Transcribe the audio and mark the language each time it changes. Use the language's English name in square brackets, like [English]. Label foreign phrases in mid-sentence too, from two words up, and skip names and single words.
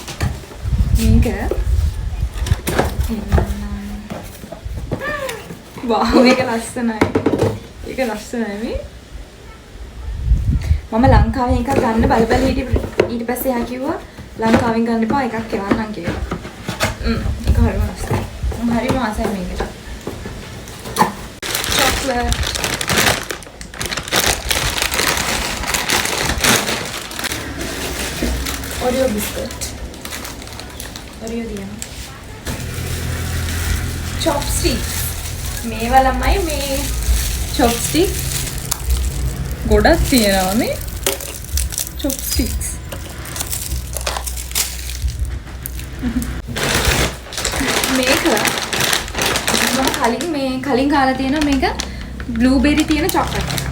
[Sinhala] මේක වාව් මේක ලස්සනයි. ඒක ලස්සනයි මේ. මම ලංකාවේ එකක් ගන්න බල ඊට පස්සේ යා කිව්වා ලංකාවෙන් ගන්න එපා එකක් එවන්නම් කියලා. ඒක හරිම ලස්සනයි. මම හරිම ආසයි මේකට. chocolate. Oreo biscuit. Oreo diya. Chopsticks. මේවා ළමයි මේ chopsticks ගොඩක් තියෙනවා මේ chopsticks. මේක මම කලින් කාලා තියෙනවා මේක බ්ලූබෙරි තියෙන චොක්ලට් එක.